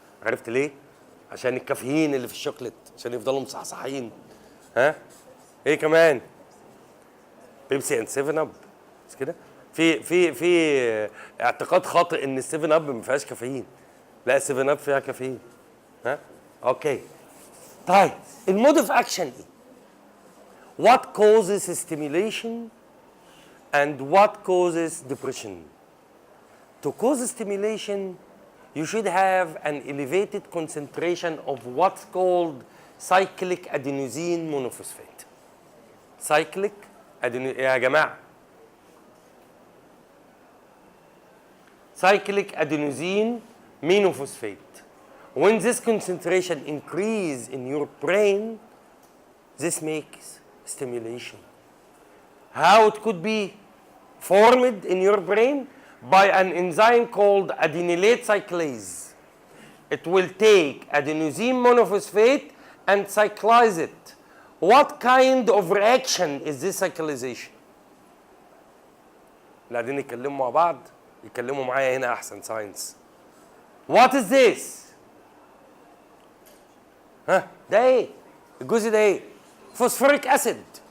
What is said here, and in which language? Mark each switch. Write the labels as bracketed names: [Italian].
[Arabic] عرفت ليه؟ عشان الكافيين اللي في الشوكليت عشان يفضلوا مصحصحين. ايه كمان؟ بيبسي اند 7 اب. مش كده؟ في اعتقاد خاطئ ان ال7 اب ما فيهاش كافيين. لا ال7 اب فيها كافيين. اوكي. طيب المود اوف اكشن ايه؟ [English] What causes stimulation and what causes depression? To cause stimulation, you should have an elevated concentration of what's called cyclic adenosine monophosphate. Cyclic adenosine, [Arabic] يا جماعة. [English] Cyclic adenosine monophosphate. When this concentration increase in your brain, this makes stimulation. How it could be formed in your brain? By an enzyme called adenylate cyclase. It will take adenosine monophosphate and cyclize it. What kind of reaction is this cyclization? [Arabic] اللي قاعدين يتكلموا مع بعض يتكلموا معايا هنا أحسن ساينس. [English] What is this؟ [Arabic] ها ده إيه؟ الجزء ده إيه؟ [English] Phosphoric acid.